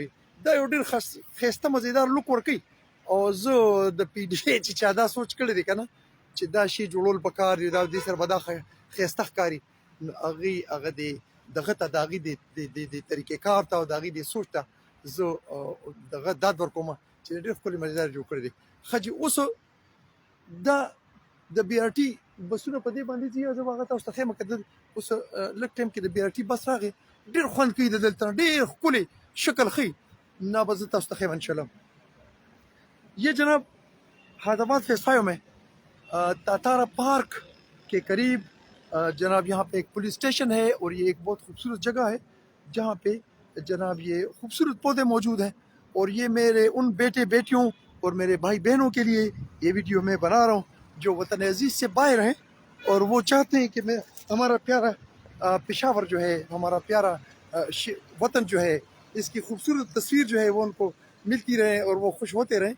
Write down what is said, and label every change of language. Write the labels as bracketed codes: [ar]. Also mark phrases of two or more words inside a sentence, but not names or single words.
[ps] دا یو ډېر ښایسته مزیدار لوک ورکوي. او زه د PDA چې چا دا سوچ کړی دی که نه چې دا شی جوړول پکار دی، دا دې سره به دا ښایسته ښکاري، نو هغې هغه دغه ته د هغې د طریقې کار ته او د هغې د سوچ ته زه دغه داد ورکوم چې ډېر ښکلي مزیدار جوړ کړی دی. ښه جي اوس دا د BRT بسونه په دې باندې ځي. زه به هغه تاسو ته ښیم که اوس لږ ټایم کې د BRT بس راغی، ډېر خوند کوي د دلته ډېر ښکلی شکل ښیي. نه به زه تاسو ته ښیم انشاءالله. [ur] یہ جناب حیدرآباد فیز 5 میں تاتارا پارک کے قریب جناب یہاں پہ ایک پولیس اسٹیشن ہے اور یہ ایک بہت خوبصورت جگہ ہے جہاں پہ جناب یہ خوبصورت پودے موجود ہیں. اور یہ میرے ان بیٹے بیٹیوں اور میرے بھائی بہنوں کے لیے یہ ویڈیو میں بنا رہا ہوں جو وطن عزیز سے باہر ہیں اور وہ چاہتے ہیں کہ میں ہمارا پیارا پشاور جو ہے، ہمارا پیارا وطن جو ہے، اس کی خوبصورت تصویر جو ہے وہ ان کو ملتی رہے اور وہ خوش ہوتے رہیں.